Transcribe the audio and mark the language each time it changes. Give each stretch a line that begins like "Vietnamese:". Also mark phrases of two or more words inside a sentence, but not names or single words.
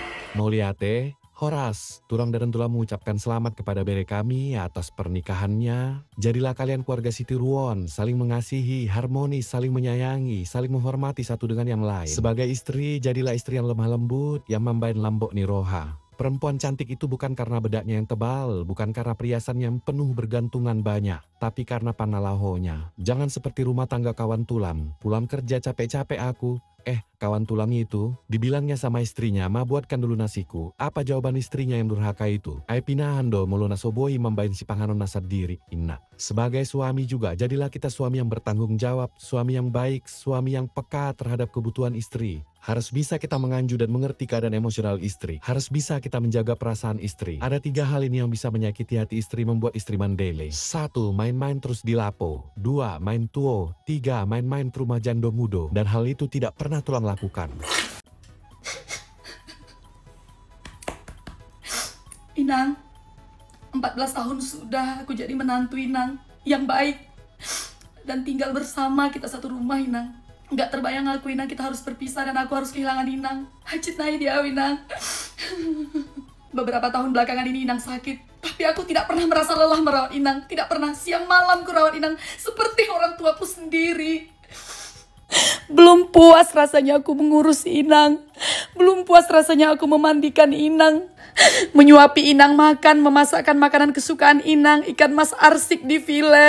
Batak Toba: Mauliate, Horas,
Indonesian: tulang dan tulang mengucapkan selamat kepada bere kami atas pernikahannya. Jadilah kalian keluarga Siti Ruon, saling mengasihi, harmonis, saling menyayangi, saling menghormati satu dengan yang lain. Sebagai istri, jadilah istri yang lemah lembut, yang
Batak Toba: membain lambok niroha.
Indonesian: Perempuan cantik itu bukan karena bedaknya yang tebal, bukan karena perhiasan yang penuh bergantungan banyak, tapi karena panalahonya. Jangan seperti rumah tangga kawan tulang, pulang kerja capek-capek aku. Kawan tulang itu, dibilangnya sama istrinya, ma buatkan dulu nasiku. Apa jawaban istrinya yang durhaka itu?
Batak Toba: Ai pinahan do, muluna soboi membain si panganon nasad diri, inna.
Indonesian: Sebagai suami juga, jadilah kita suami yang bertanggung jawab, suami yang baik, suami yang peka terhadap kebutuhan istri. Harus bisa kita menganju dan mengerti keadaan emosional istri. Harus bisa kita menjaga perasaan istri. Ada 3 hal ini yang bisa menyakiti hati istri, membuat istri mandele. 1. Main-main terus dilapo. 2. Main tuo. 3. Main-main ke rumah jando mudo. Dan hal itu tidak pernah tulang lakukan. Inang, 14 tahun sudah aku jadi menantu Inang yang baik. Dan tinggal bersama kita satu rumah Inang. Nggak terbayang aku Inang kita harus berpisah dan aku harus kehilangan Inang. Hajit naik dia Inang. Beberapa tahun belakangan ini Inang sakit. Tapi aku tidak pernah merasa lelah merawat Inang. Tidak pernah siang malam ku rawat Inang. Seperti orang tuaku sendiri. Belum puas rasanya aku mengurus Inang. Belum puas rasanya aku memandikan Inang. Menyuapi Inang makan, memasakkan makanan kesukaan Inang, ikan mas arsik di filet.